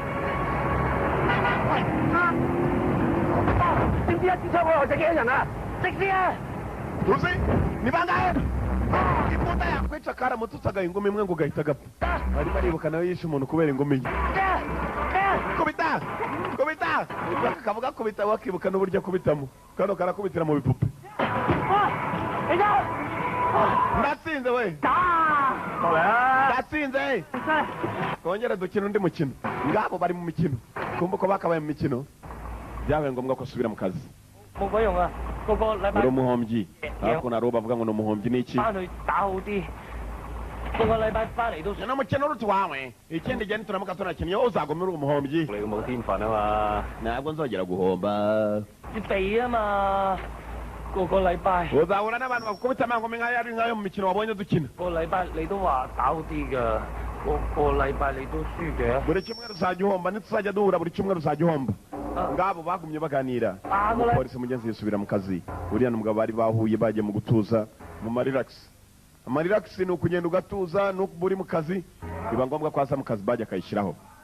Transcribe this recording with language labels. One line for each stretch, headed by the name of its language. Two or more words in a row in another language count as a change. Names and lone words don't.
Kinyarwanda: uzi ni bangahe imbunda yakwica karamutse agaha ingumi imwe ngo ugahita agapfa barimo aribuka nawe yishe umuntu kubera ingumi ye kubita kavuga kubita wakibuka n'uburyo akubitamo kano karakubitira mu bipupe ndatsinze we ndatsinze kongera dukina undi mukino ngabo bari mu mikino kumva ko bakabaye mu mikino byabaye ngombwa ko asubira mu kazi
Cantonese: 冇鬼用啊！個個禮拜
Kinyarwanda: uri umuhombyi hakuno hari uwo bavuga ngo ni umuhombyi ni iki
Cantonese: 翻去打好啲，個個禮拜翻嚟都
Kinyarwanda: ni umukino uruta uwawe ikindi gihe nituramuka tunakinnye wowe uzaguma uri umuhombyi
Cantonese: 你冇天分啊嘛，
Kinyarwanda: ntabwo nzongera guhomba
Cantonese: 要避啊嘛，個個禮拜
Kinyarwanda: uzahura n'abantu bakubita amangome nk'ayo ari nk'ayo mu mikino wabonye dukina
Cantonese: 個禮拜你都話打好啲㗎，個禮拜你都輸嘅。
Kinyarwanda: buri cyumweru uzajya uhomba nituzajya duhura buri cyumweru uzajya uhomba ngabo bagumye baganira umupolisi mugenzi yisubira mu kazi uriya n'umugabo bari bahuye bagiye mu gutuza mu mariragisi amariragisi ni ukugenda ugatuza nuko uri mu kazi biba ngombwa ko aza mu kazi bajya akayishyiraho